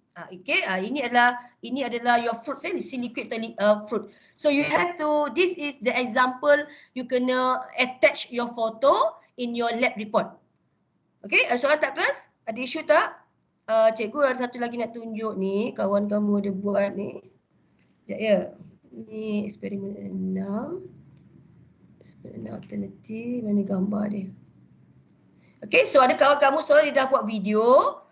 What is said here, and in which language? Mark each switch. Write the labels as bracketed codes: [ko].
[en] Okay, [ms] ini adalah [en] your fruit the sieve liquid fruit. So you have to, this is the example, you kena attach your photo in your lab report. [ms] Okay, ada soalan tak kelas? Ada isu tak? Cikgu ada satu lagi nak tunjuk ni, kawan kamu ada buat ni. Sekejap ya. Ni eksperimen 6. Eksperimen alternatif, mana gambar dia? Okay, so ada kawan kamu seorang dia dah buat video.